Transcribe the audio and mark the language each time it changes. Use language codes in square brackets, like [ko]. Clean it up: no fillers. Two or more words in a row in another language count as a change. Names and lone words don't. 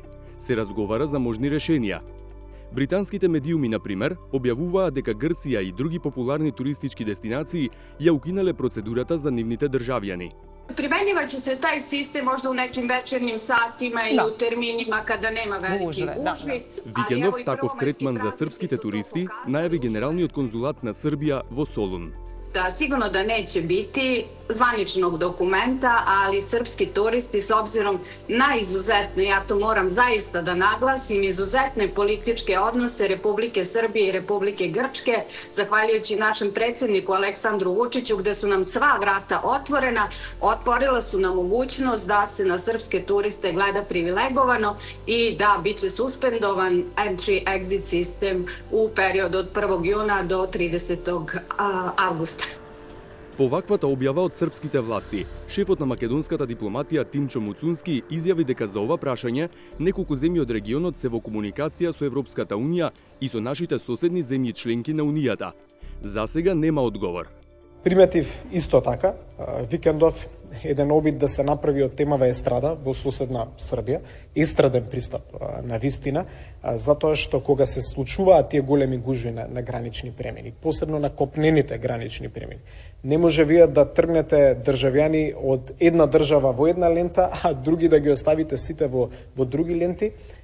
[mk] Се разговара за можни решенија. Британските медиуми, например, објавуваа дека Грција и други популарни туристички дестинации ја укинале процедурата за нивните државјани. [sr] Применјуваće се тај систем можда у неким вечерним сатима или у терминима када нема велики гужви. [mk] Викендов таков третман за српските туристи најави генералниот конзулат на Србија во Солун. [sr] Da, sigurno da neće biti zvaničnog dokumenta, ali srpski turisti s obzirom na izuzetne, ja to moram zaista da naglasim, izuzetne političke odnose Republike Srbije i Republike Grčke, zahvaljujući našem predsjedniku Aleksandru Vučiću, gde su nam sva vrata otvorena, otvorila su nam mogućnost da se na srpske turiste gleda privilegovano i da biće suspendovan entry-exit sistem u periodu od 1. juna do 30. avgusta. [mk] По ваквата објава од српските власти, шефот на македонската дипломатија Тимчо Муцунски изјави дека за ова прашање неколку земји од регионот се во комуникација со Европската унија и со нашите соседни земји членки на унијата. За сега нема одговор. Приметив исто така, викендов еден обид да се направи од темава естрада во соседна Србија, естраден пристап на вистина, затоа што кога се случуваат тие големи гужви на гранични премини, посебно на копнените гранични премини, не може вие да тргнете државјани од една држава во една лента, а други да ги оставите сите во други ленти.